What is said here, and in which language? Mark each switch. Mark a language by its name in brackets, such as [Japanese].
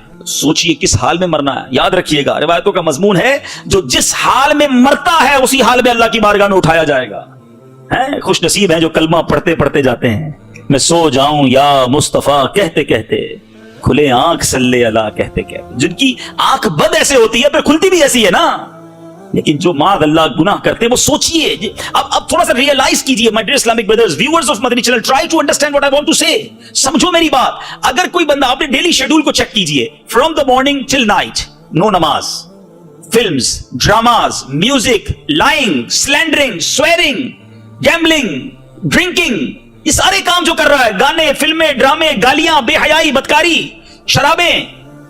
[Urdu] سوچیے کس حال میں مرنا ہے. یاد رکھیے گا روایتوں کا مضمون ہے جو جس حال میں مرتا ہے اسی حال میں اللہ کی بارگاہ میں اٹھایا جائے گا. خوش نصیب ہیں جو کلمہ پڑھتے پڑھتے جاتے ہیں, میں سو جاؤں یا مصطفیٰ کہتے کہتے, کھلے آنکھ صلی اللہ کہتے کہتے. جن کی آنکھ بد ایسے ہوتی ہے پھر کھلتی بھی ایسی ہے نا, لیکن جو معاذ اللہ گناہ کرتے ہیں وہ سوچئے. اب تھوڑا سا ریئلائز کیجئے [English] my dear Islamic brothers, viewers of Madani channel, try to understand what I want to say. [Urdu] سمجھو میری بات. اگر کوئی بندہ اپنے ڈیلی شیڈول کو چیک کیجئے, [English] from the morning till night, no [Urdu] نماز, [English] films, dramas, music, lying, slandering, swearing, gambling, drinking, [Urdu] یہ سارے کام جو کر رہا ہے, گانے, فلمیں, ڈرامے, گالیاں, بے حیائی, بدکاری, شرابیں.